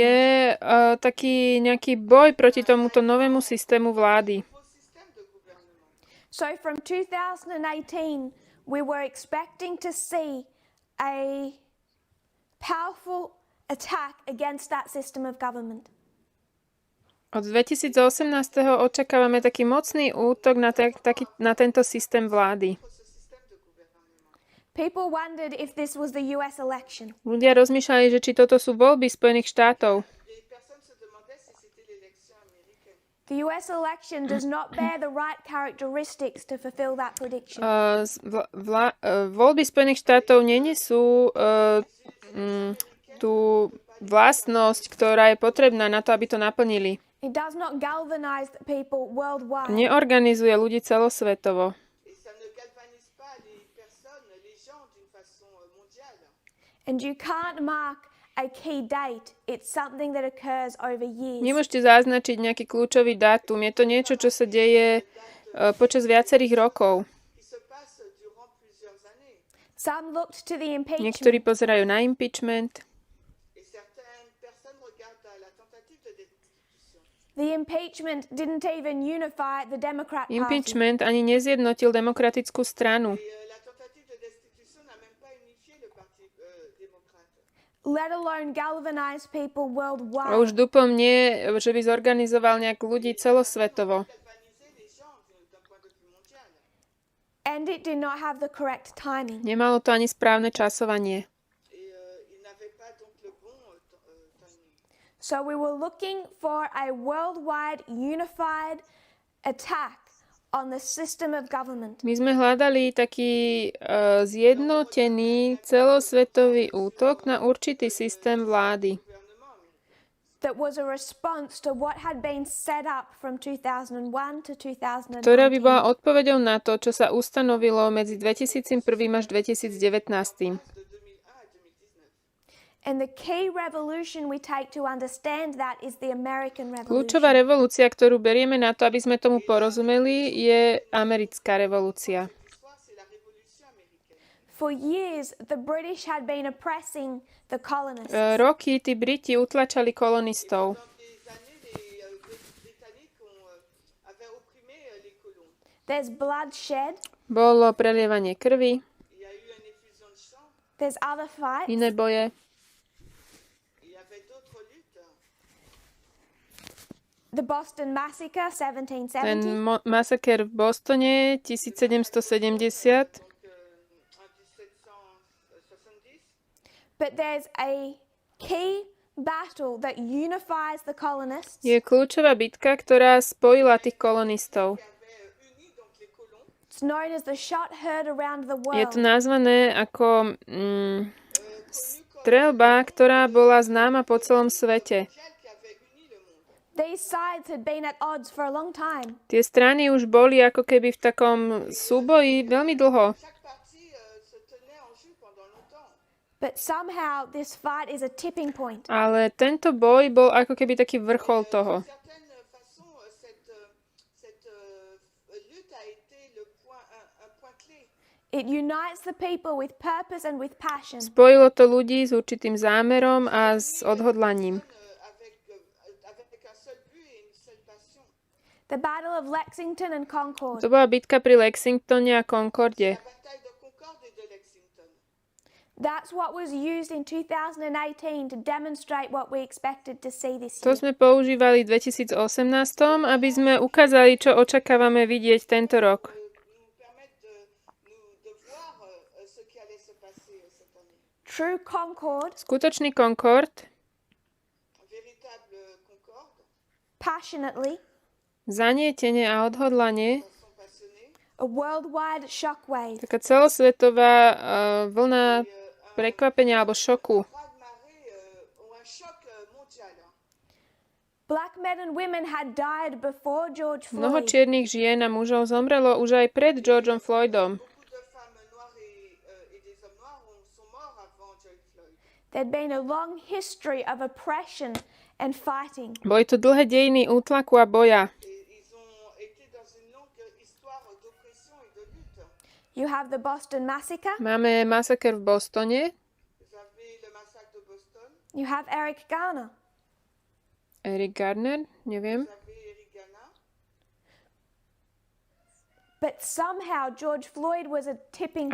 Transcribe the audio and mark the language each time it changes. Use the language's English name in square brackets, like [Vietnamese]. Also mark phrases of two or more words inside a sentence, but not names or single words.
[Slovak] je taký nejaký boj proti tomuto novému systému vlády. [French] nouveau système de gouvernement. [English] So from 2018, we were expecting to see a powerful attack against that system of government. [Slovak] Od 2018. očakávame taký mocný útok na tento systém vlády. [French] Ce système de gouvernement. [English] People wondered if this was the US election. [Slovak] Ľudia rozmýšľali, že či toto sú voľby Spojených štátov. [French] Les personnes se demandaient si c'était l'élection américaine. [English] The US election does not bear the right characteristics to fulfill that prediction. [Slovak] Voľby Spojených štátov nenesú tú vlastnosť, ktorá je potrebná na to, aby to naplnili. [English] It does not galvanize the people worldwide. [Slovak] Neorganizuje ľudí celosvetovo. [French] Et ça ne galvanise pas les personnes, les gens d'une façon mondiale. [English] And you can't mark a key date. It's something that occurs over years. [Slovak] Nemôžete zaznačiť nejaký kľúčový dátum. Je to niečo, čo sa deje počas viacerých rokov. [French] Qui se passe durant plusieurs années. [English] Some looked to the impeachment. [Slovak] Niektorí pozerajú na impeachment. [French] Et certaines personnes regardent à la tentative de destitution. [English] The impeachment didn't even unify the Democrat Party, [Slovak] Impeachment ani nezjednotil demokratickú stranu. [French] Et la tentative de destitution n'a même pas unifié le Parti démocrate. [English] let alone galvanize people A worldwide. [Slovak] už dupom nie, že by zorganizoval nejak ľudí celosvetovo. [French] Galvaniser les gens d'un point de vue mondial. [English] And it did not have the correct timing. [Slovak] Nemalo to ani správne časovanie. [French] Et il n'avait pas donc le bon timing. [English] So we were looking for a worldwide unified attack on the system of government. [Slovak] My sme hľadali taký zjednotený celosvetový útok na určitý systém vlády. [English] that was a response to what had been set up from 2001 to 2019. [Slovak] ktorá by bola odpoveďou na to, čo sa ustanovilo medzi 2001 až 2019. [English] And the key revolution we take to understand that is the American Revolution. [Slovak] Kľúčová revolúcia, ktorú berieme na to, aby sme tomu porozumeli, je americká revolúcia. [English] For years, the British had been oppressing the colonists. [Slovak] Roky tí Briti utlačali kolonistov. [English] There's bloodshed. [Slovak] Bolo prelievanie krvi, [English] There's other fights. [Slovak] iné boje. [English] The Boston Massacre, 1770. [Slovak] Ten masaker v Bostone 1770. [English] But there's a key battle that unifies the colonists. [Slovak] Je kľúčová bitka, ktorá spojila tých kolonistov. [English] It's known as the shot heard around the [Slovak] Je to [English] world. [Slovak] nazvané ako streľba, ktorá bola známa po celom svete. [English] These sides had been at odds for a long time. [Slovak] Tie strany už boli ako keby v takom súboji veľmi dlho. [English] But somehow this fight is a tipping point. [Slovak] Ale tento boj bol ako keby taký vrchol toho. [English] It unites the people with purpose and with passion. [Slovak] Spojilo to ľudí s určitým zámerom a s odhodlaním. [English] The Battle of Lexington and Concord. [Slovak] To bola bitka pri Lexingtone a Concorde. [English] That's what was used in 2018 to demonstrate what we expected to see this [Slovak] To [English] year. [Slovak] sme používali v 2018, aby sme ukázali, čo očakávame vidieť tento rok. [English] True concord, [Slovak] Skutočný Concorde, [English] passionately, [Slovak] zanietenie a odhodlanie, [English] a worldwide shockwave. [Slovak] taká celosvetová vlna prekvapenia alebo šoku. [English] Black men and women had died before George [Slovak] Mnoho [English] Floyd. [Slovak] čiernych žien a mužov zomrelo už aj pred Georgeom Floydom. [English] There'd been a long history of oppression and fighting. [Slovak] Boli to dlhé dejiny útlaku a boja. [English] You have the Boston Massacre. [Slovak] Máme masaker v Bostone, [English] You have Eric Garner. [Slovak] Eric Garner, neviem. [English] But somehow George Floyd was a tipping